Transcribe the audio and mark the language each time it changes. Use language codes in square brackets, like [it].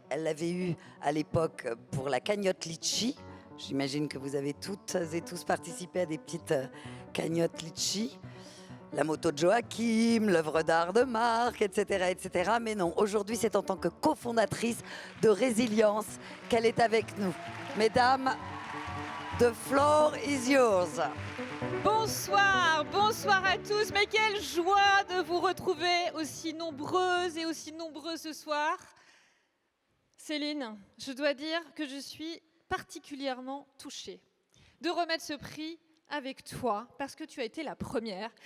[fr] Elle l'avait eu à l'époque pour la cagnotte Litchi. J'imagine que vous avez toutes et tous participé à des petites cagnottes Litchi. La moto de Joachim, l'œuvre d'art de Marc, etc., etc. Mais non, aujourd'hui, c'est en tant que cofondatrice de Résilience qu'elle est avec nous. Mesdames, [en] the floor is yours. [fr] Bonsoir, bonsoir à tous. Mais quelle joie de vous retrouver aussi nombreuses et aussi nombreux ce soir. Céline, je dois dire que je suis particulièrement touchée de remettre ce prix avec toi, parce que tu as été la première.